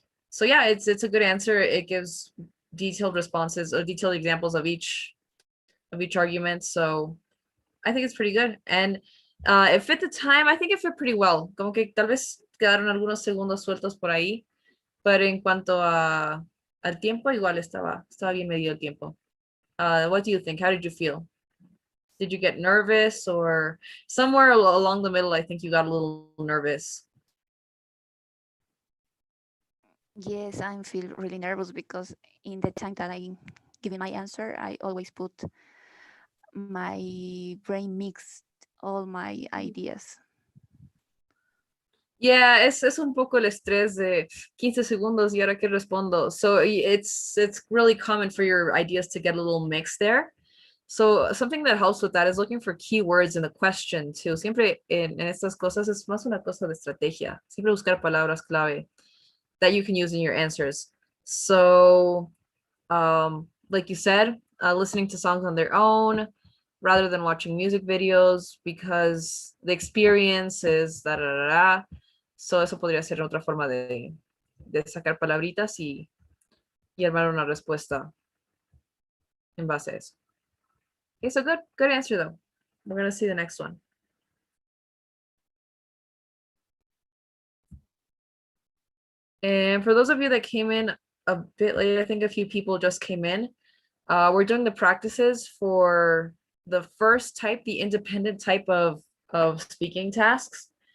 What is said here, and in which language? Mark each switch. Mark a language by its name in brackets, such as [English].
[English] So yeah, it's a good answer. It gives detailed responses or detailed examples of each argument. So I think it's pretty good. And it fit the time. I think it fit pretty well. [Spanish] Como que tal vez quedaron algunos segundos sueltos por ahí, pero en cuanto a al tiempo, igual estaba bien medido el tiempo. [English] What do you think? How did you feel? Did you get nervous or somewhere along the middle? I think you got a little nervous. Yes, I feel really nervous because in the time that I'm giving my answer, I always put my brain mixed all my ideas. [Spanish] Yeah, es un poco el estrés de 15 segundos y ahora que respondo. [English] So it's really common for your ideas to get a little mixed there. So something that helps with that is looking for keywords in the question too. [Spanish] Siempre en estas cosas es más una cosa de estrategia. Siempre buscar palabras clave [English] that you can use in your answers. So like you said, listening to songs on their own rather than watching music videos because the experience is da da da da. [Spanish] So eso podría ser otra forma de sacar palabritas y armar una respuesta en base a eso. [English] Okay, so good answer though. We're gonna see the next one. And for those of you that came in a bit late, I think a few people just came in. We're doing the practices for the first type, the independent type of speaking tasks.